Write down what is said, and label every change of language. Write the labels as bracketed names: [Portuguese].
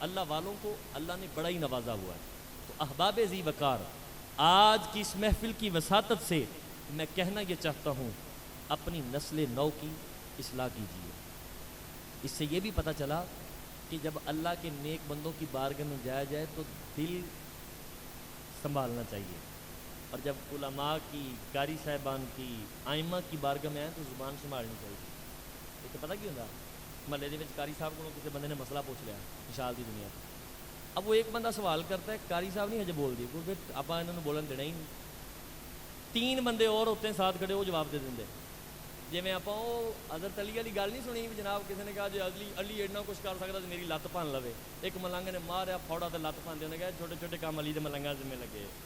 [Urdu] اللہ والوں کو اللہ نے بڑا ہی نوازا ہوا ہے. تو احباب ذی وقار, آج کی اس محفل کی وساطت سے میں کہنا یہ چاہتا ہوں, اپنی نسل نو کی اصلاح کیجیے. اس سے یہ بھی پتہ چلا کہ جب اللہ کے نیک بندوں کی بارگاہ میں جایا جائے تو دل سنبھالنا چاہیے, اور جب علماء کی, قاری صاحبان کی, ائمہ کی بارگاہ میں آئیں تو زبان سنبھالنی چاہیے. [Punjabi] ایک پتہ کی ہوتا, محلے دے وچ قاری صاحب کو کسی بندے نے مسئلہ پوچھ لیا مشال دی دنیا. اب وہ ایک بندہ سوال کرتا ہے, قاری صاحب نہیں ہجے بول دی, کیونکہ آپ انہوں نے بولن دینا ہی نہیں. [Urdu] 3 بندے اور ہوتے ہیں ساتھ کھڑے, وہ جواب دے دیں. [Punjabi] جی میں آپ حضرت علی والی گل نہیں سنی بھی جناب کسی نے کہا جی علی ایڈنا کچھ کر سکتا تو میری لت بھن لوے. ایک ملنگ نے ماریا پھوڑا تو لت بھن دے, انہیں کہا چھوٹے چھوٹے کام علی دے ملنگاں ذمہ لگے.